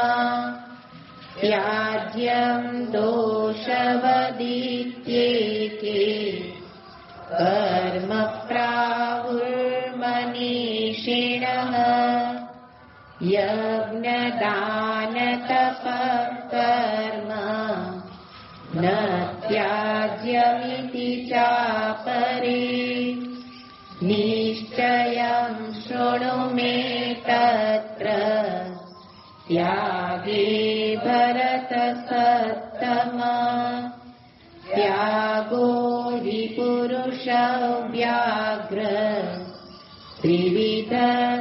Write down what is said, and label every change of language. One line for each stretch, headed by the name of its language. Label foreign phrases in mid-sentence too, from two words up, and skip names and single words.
Sanskrit: ત્યાજ્યં દોષવદીત્યેકે કર્મ પ્રાહુર્મનીષિણઃ. યજ્ઞદાનતપઃ કર્મ ન ત્યાગ कार्यमिति चापरे निश्चयं शृणु मे तत्र त्यागे भरतसत्तमा त्यागो हि पुरुषव्याघ्र त्रिविधः